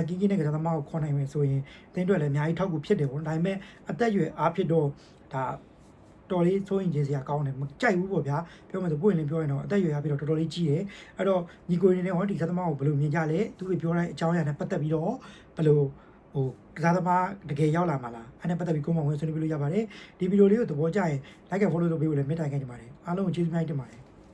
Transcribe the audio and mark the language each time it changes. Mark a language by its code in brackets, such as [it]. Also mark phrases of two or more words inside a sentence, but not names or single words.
[my] ကြီးကြီးနဲ့ကစားသမားကိုခေါ်နိုင်မယ်ဆိုရင်အသင်းအတွက်လည်းအများကြီးထောက်ကူဖြစ်တယ်ပေါ့ဒါပေမဲ့အသက်အရွယ်အားဖြစ်တော့ဒါတော်လေးစိုးရင်စရာကောင်းတယ်မကြိုက်ဘူးပေါ့ဗျာပြောမှဆိုပွင့်လင်းပြောရင်တော့အသက်အရွယ်အားပြီးတော့တော်တော်လေးကြီးတယ်အဲ့တော့ညီကိုနေနဲ့ဟောဒီကစားသမားကိုဘယ်လိုမြင်ကြလဲသူတွေပြောတဲ့အကြောင်းအရာနဲ့ပတ်သက်ပြီးတော့ဘယ်လိုဟိုကစားသမားတကယ်ရောက်လာမှာလားအဲ့နဲ့ပတ်သက်ပြီးကိုမဝင်ဆွေးနွေးပြလို့ရပါတယ်ဒီဗီဒီယိုလေးကိုသဘောကျရင် [en] like and follow [my] လုပ်ပေးဖို့လည်းမေတ္တာခံချင်ပါတယ်အားလုံးကိုကျေးဇူးများတင်ပါတယ်